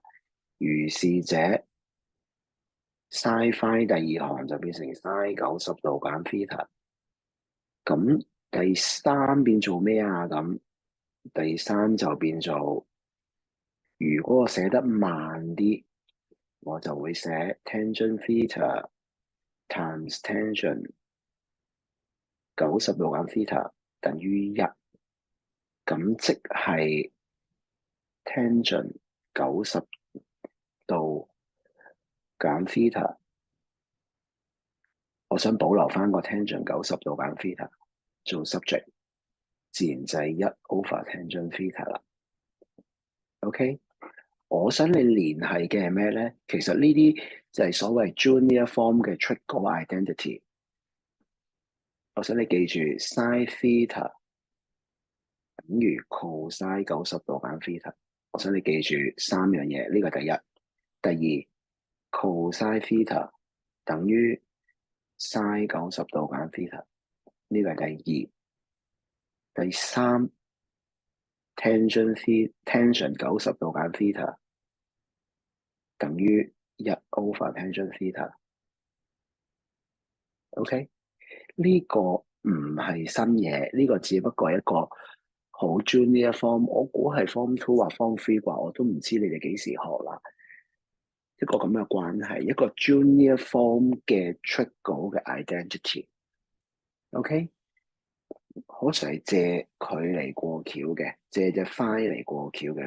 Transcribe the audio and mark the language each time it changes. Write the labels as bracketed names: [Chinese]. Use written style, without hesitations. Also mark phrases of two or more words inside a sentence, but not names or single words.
[Cantonese] 如是者 [English] sin phi [Cantonese] 第二行就變成 sin 90度減 theta。咁第三變做咩啊？咁第三就變做，如果我寫得慢啲，我就會寫 [English] tangent theta times tangent [Cantonese] 90度減 theta 等於1。咁即係 tangent 90度減 theta。我想保留翻個 tangent 90度減 theta 做 subject，自然就係 [English] 1 over tangent theta [Cantonese] 啦。OK，我想你聯繫嘅係咩咧？其實呢啲就係所謂 [English] junior form [Cantonese] 嘅 [English] trigonometric identity。 [Cantonese] 我想你記住 [English] sin theta [Cantonese] 等於 cosine 90度減 theta。我想你記住三樣嘢，呢個第一。第二 [English] cosine theta [Cantonese] 等於 sin 90度減 theta，呢個係第二。第三 tangent 90度減 theta 等於 [English] 1 over tangent theta。 [Cantonese] OK，呢個唔係新嘢，呢個只不過係一個好 [English] junior form， [Cantonese] 我估係 form 2或 form 3啩，我都唔知你哋幾時學啦。一個咁嘅關係，一個 [English] junior form [Cantonese] 嘅 trigo 嘅 identity。OK，可係借佢嚟過橋嘅，借隻 phi 嚟過橋嘅。